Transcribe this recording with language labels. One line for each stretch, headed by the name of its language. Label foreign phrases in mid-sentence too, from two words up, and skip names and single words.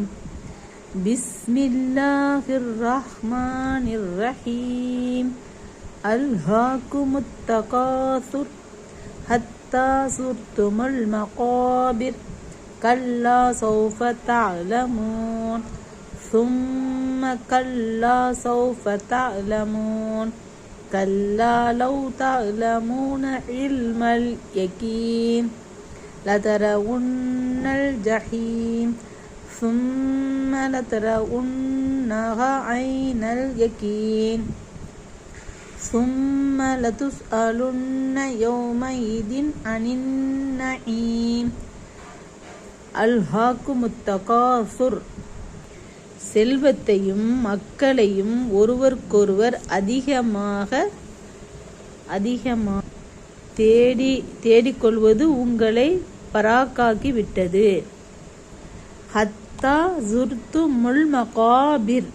Arabic: بسم الله الرحمن الرحيم. ألهاكم التكاثر حتى زرتم المقابر. كلا سوف تعلمون ثم كلا سوف تعلمون كلا لو تعلمون علم اليقين لترون الجحيم ثم لترونها عين اليقين ثم لتسألن يومئذ عن النعيم. ألهاكم التكاثر.
Tamil: செல்வத்தையும் மக்களையும் ஒருவருக்கொருவர் அதிகமாக தேடிக்கொள்வது உங்களை பராக்காக்கி விட்டது.
Arabic: حتى زرتم المقابر.